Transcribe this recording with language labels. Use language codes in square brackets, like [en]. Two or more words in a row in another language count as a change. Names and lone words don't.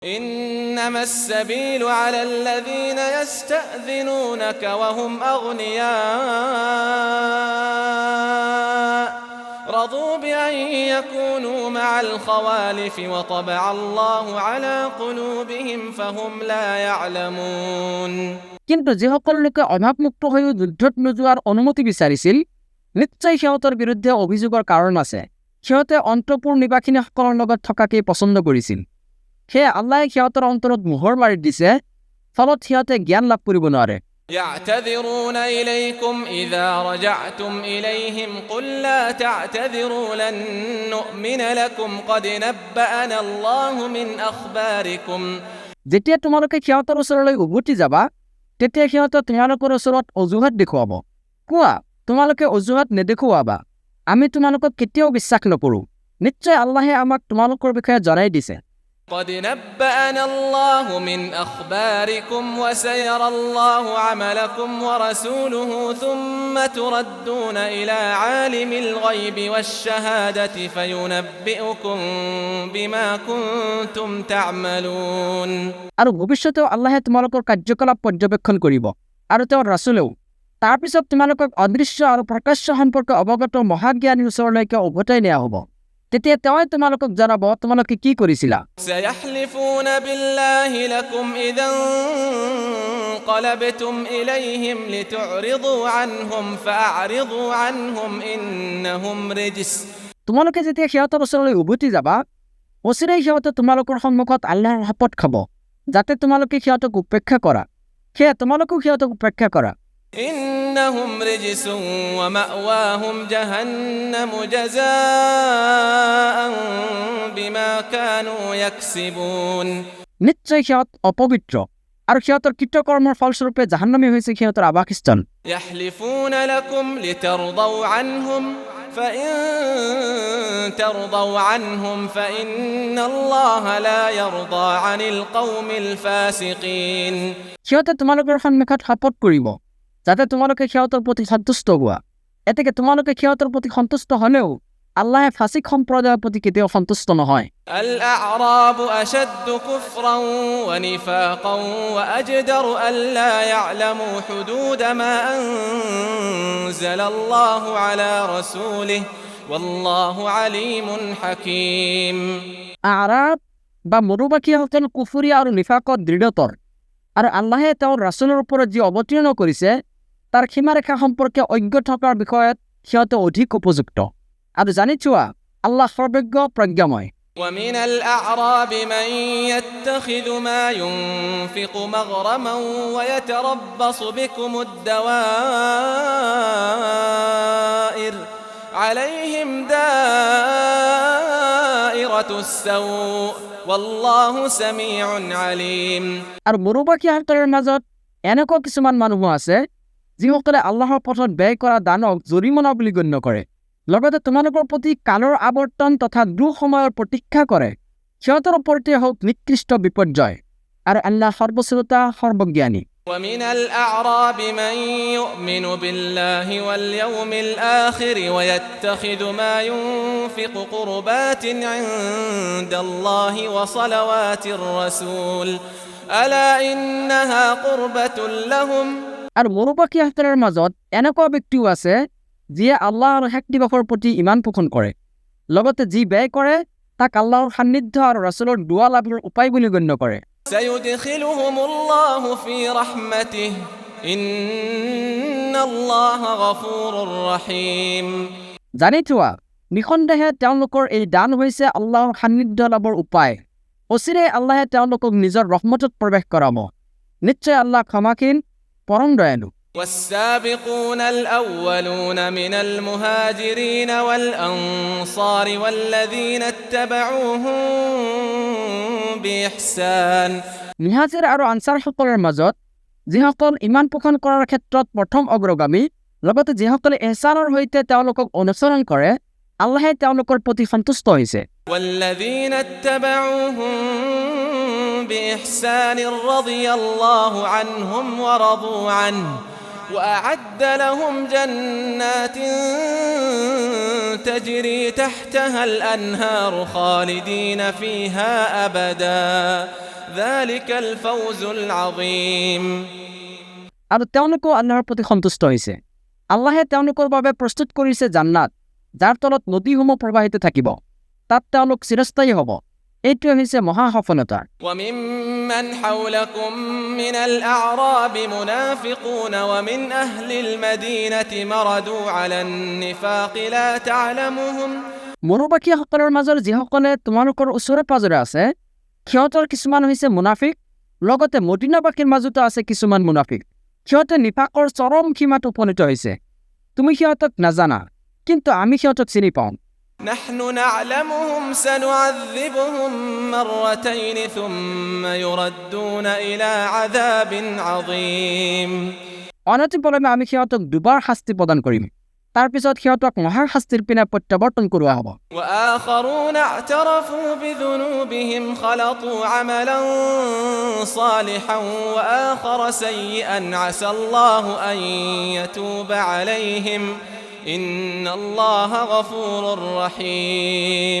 [ar] إنما السبيل على الذين يستأذنونك وهم أغنياء رضوا بأن يكونوا مع الخوالف وطبع الله على قلوبهم فهم لا يعلمون [as] কিন্তু যে সকল লোকে অভাৱমুক্ত হৈ যুদ্ধত নোযোৱাৰ অনুমতি বিচাৰিছিল নিশ্চয় সিহঁতৰ বিৰুদ্ধে অভিযোগৰ কাৰণ আছে সিহঁতে অন্তপুৰ নিবাসিনীসকলৰ লগত থকাকেই পছন্দ কৰিছিল সেয়ে আল্লাহে সিহঁতৰ অন্তৰত মোহৰ মাৰি দিছে ফলত সিহঁতে জ্ঞান লাভ কৰিব নোৱাৰে [ar] يعتذرون إليكم إذا رجعتم إليهم قل لا تعتذروا لن نؤمن لكم قد نبأنا الله من أخباركم [as] যেতিয়া তোমালোকে সিহঁতৰ ওচৰলৈ উভতি যাবা তেতিয়া সিহঁতে তোমালোকৰ ওচৰত অজুহাত দেখুৱাব কোৱা তোমালোকে অজুহাত নেদেখুৱাবা আমি তোমালোকক কেতিয়াও বিশ্বাস নকৰোঁ নিশ্চয় আল্লাহে আমাক তোমালোকৰ বিষয়ে জনাই দিছে [ar] قد نبأنا الله من أخباركم وسيرى الله عملكم ورسوله ثم تردون إلى عالم الغيب والشهادة فينبئكم بما كنتم تعملون [as] আৰু ভৱিষ্যতেও আল্লাহে তোমালোকৰ কাৰ্যকলাপ পৰ্যবেক্ষণ কৰিব আৰু তেওঁৰ ৰাসূলেও তাৰ পিছত তোমালোকক অদৃশ্য আৰু প্ৰকাশ্য সম্পৰ্কে অৱগত মহাজ্ঞানীৰ ওচৰলৈকে উভতাই নিয়া হ'ব তেতিয়া তেওঁই তোমালোকক জনাব তোমালোকে কি কৰিছিলা [ar] سيحلفون بالله لكم إذا انقلبتم إليهم لتعرضوا عنهم فأعرضوا عنهم إنهم رجس [as] তোমালোকে যেতিয়া সিহঁতৰ ওচৰলৈ উভতি যাবা অচিৰেই সিহঁতে তোমালোকৰ সন্মুখত আল্লাহৰ শপত খাব যাতে তোমালোকে সিহঁতক উপেক্ষা কৰা সেয়ে তোমালোকো সিহঁতক উপেক্ষা কৰা [ar] إنهم رجس ومأواهم جهنم جزاء بما كانوا يكسبون [as] নিশ্চয় সিহঁত অপবিত্ৰ আৰু সিহঁতৰ কৃতকৰ্মৰ ফলস্বৰূপে জাহান্নামী হৈছে সিহঁতৰ আবাসস্থান [ar] يحلفون لكم لترضوا عنهم فإن ترضوا عنهم فإن الله لا يرضى عن القوم الفاسقين [as] সিহঁতে তোমালোকৰ সন্মুখত শপত কৰিব যাতে তোমালোকে সিহঁতৰ প্ৰতি সন্তুষ্ট হোৱা এতেকে তোমালোকে সিহঁতৰ প্ৰতি সন্তুষ্ট হলেও আল্লাহে ফাসিক সম্প্ৰদায়ৰ প্ৰতি কেতিয়াও সন্তুষ্ট নহয় [ar] الأعراب أشد كفرا ونفاقا وأجدر ألا يعلموا حدود ما أنزل الله على رسوله والله عليم حكيم [as] আৰাব বা মৰুবাসীসকল কুফৰি আৰু নিফাকত দৃঢ়তৰ আৰু আল্লাহে তেওঁৰ ৰাসূলৰ ওপৰত যি অৱতীৰ্ণ কৰিছে তাৰ সীমাৰেখা সম্পৰ্কে অজ্ঞ থকাৰ বিষয়ত সিহঁতে অধিক উপযুক্ত আৰু জানি চোৱা আল্লাহ সৰ্বজ্ঞ প্ৰজ্ঞাময় [ar] ومن الأعراب من يتخذ ما ينفق مغرما ويتربص بكم الدوائر عليهم دائرة السوء والله سميع عليم [as] আৰু মৰুবাসীসকলৰ মাজত এনেকুৱা কিছুমান মানুহ আছে যিসকলে আল্লাহৰ পথত ব্যয় কৰা দানক জৰিমনা বুলি গণ্য কৰে লগতে তোমালোকৰ প্ৰতি কালৰ আৱৰ্তন তথা দুঃসময়ৰ প্ৰতীক্ষা কৰে সিহঁতৰ ওপৰতে হওক নিকৃষ্ট বিপৰ্যয় আৰু আল্লাহ সৰ্বশ্ৰোতা সৰ্বজ্ঞানী [ar] ومن الأعراب من يؤمن بالله واليوم الآخر ويتخذ ما ينفق قربات عند الله وصلوات الرسول ألا إنها قربة لهم [as] আৰু মৰুবাসীসকলৰ মাজত এনেকুৱা ব্যক্তিও আছে যিয়ে আল্লাহ আৰু শেষ দিৱসৰ প্ৰতি ইমান পোষণ কৰে লগতে যি ব্যয় কৰে তাক আল্লাহৰ সান্নিধ্য আৰু ৰাসূলৰ দুৱা লাভৰ উপায় বুলি গণ্য কৰে [ar] سيدخلهم الله في رحمته إن الله غفور رحيم [as] জানি থোৱা নিঃসন্দেহে তেওঁলোকৰ এই দান হৈছে আল্লাহৰ সান্নিধ্য লাভৰ উপায় অচিৰে আল্লাহে তেওঁলোকক নিজৰ ৰহমতত প্ৰৱেশ কৰাব নিশ্চয় আল্লাহ ক্ষমাশীল পৰম দয়ালু [ar] والسابقون الأولون من المهاجرين والأنصار والذين اتبعوهم بإحسان [as] মুহাজিৰ আৰু আনসাৰসকলৰ মাজত যিসকল ইমান পোষণ কৰাৰ ক্ষেত্ৰত প্ৰথম অগ্ৰগামী লগতে যিসকলে ইহসানৰ সৈতে তেওঁলোকক অনুসৰণ কৰে আল্লাহে তেওঁলোকৰ প্ৰতি সন্তুষ্ট হৈছে [ar] والذين اتبعوهم بإحسان رضي الله عنهم ورضوا عنه وأعد لهم جنات تجري تحتها الأنهار خالدين فيها أبدا ذلك الفوز العظيم [as] আৰু তেওঁলোকো আল্লাহৰ প্ৰতি সন্তুষ্ট হৈছে আল্লাহে তেওঁলোকৰ বাবে প্ৰস্তুত কৰিছে জান্নাত যাৰ তলত নদীসমূহ প্ৰবাহিত থাকিব তাত তেওঁলোক চিৰস্থায়ী হ'ব এইটো হৈছে মহা সফলতা [ar] وممن حولكم من الأعراب منافقون ومن أهل المدينة مردوا على النفاق لا تعلمهم [as] মনোবাসীসকলৰ মাজৰ যিসকলে তোমালোকৰ ওচৰে পাজৰে আছে সিহঁতৰ কিছুমান হৈছে মুনাফিক লগতে মদিনাবাসীৰ মাজতো আছে কিছুমান মুনাফিক সিহঁতে নিফাকৰ চৰম সীমাত উপনীত হৈছে তুমি সিহঁতক নাজানা কিন্তু আমি সিহঁতক চিনি পাওঁ [ar] نحن نعلمهم سنعذبهم مرتين ثم يردون إلى عذاب عظيم [as] অনতিপলমে আমি সিহঁতক দুবাৰ শাস্তি প্ৰদান কৰিম তাৰ পিছত সিহঁতক মহাৰ শাস্তিৰ পিনে প্ৰত্যাৱৰ্তন কৰোৱা হ'ব [ar] وآخرون اعترفوا بذنوبهم خلطوا عملا صالحا وآخر سيئا عسى الله أن يتوب عليهم إن الله غفور رحيم